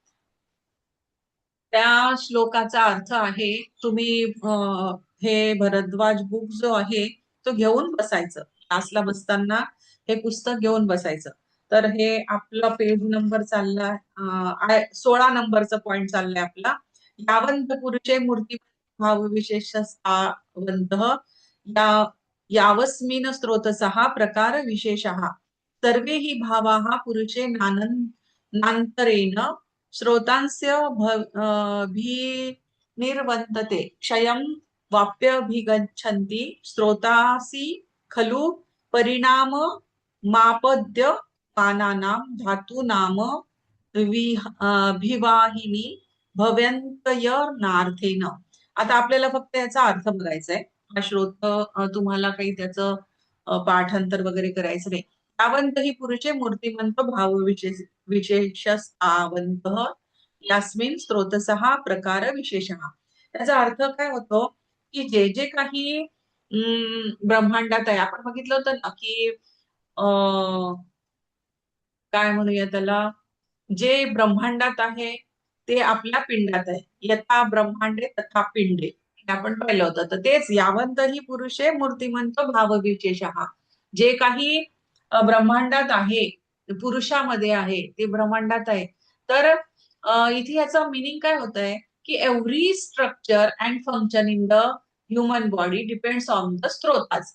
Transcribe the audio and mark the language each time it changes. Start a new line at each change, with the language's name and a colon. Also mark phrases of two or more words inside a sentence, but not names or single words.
Marathi: त्या श्लोकाचा अर्थ आहे, तुम्ही हे भरद्वाज बुक जो आहे तो घेऊन बसायचं. क्लासला बसताना हे पुस्तक घेऊन बसायचं. तर हे आपला
English: page number
Marathi: चालला 16 नंबरचा पॉइंट चाललाय आपला.
Sanskrit: यावंत पुरुषे मूर्ती भाव विशेषवंत या यावस्मिन स्रोतसः प्रकार विशेषः सर्वे हि भावाः पुरुषे नान्तरेण श्रोतांस्य निर्वर्तते क्षयं वाप्यभिगच्छन्ति श्रोतासि खलु परिणाम मापद्य कानानां धातूनाम भिवाहिनी भव्यंतयनार्थेन.
Marathi: आता आपल्याला फक्त याचा अर्थ बघायचा आहे. हा श्रोत तुम्हाला काही त्याचं पाठांतर वगैरे करायचं नाही.
Sanskrit: यावंत ही पुरुषे मूर्तिमंत भाव विशेषस्तावंत यास्मिन स्रोतसः प्रकार विशेषः.
Marathi: त्याचा अर्थ काय होतो की जे जे काही ब्रह्मांडात आहे, आपण बघितलं होतं ना की काय म्हणूया त्याला, जे ब्रह्मांडात आहे ते आपल्या पिंडात आहे.
Sanskrit: यथा ब्रह्मांडे तथा पिंडे
Marathi: हे आपण पाहिलं होतं. तर तेच
Sanskrit: यावंत ही पुरुषे मूर्तिमंत भाव विशेषः.
Marathi: जे काही ब्रह्मांडात आहे, पुरुषामध्ये आहे, ते ब्रह्मांडात आहे. तर इथे याचा मिनिंग काय होत आहे की
English: every structure and function in the human body depends on the srotas.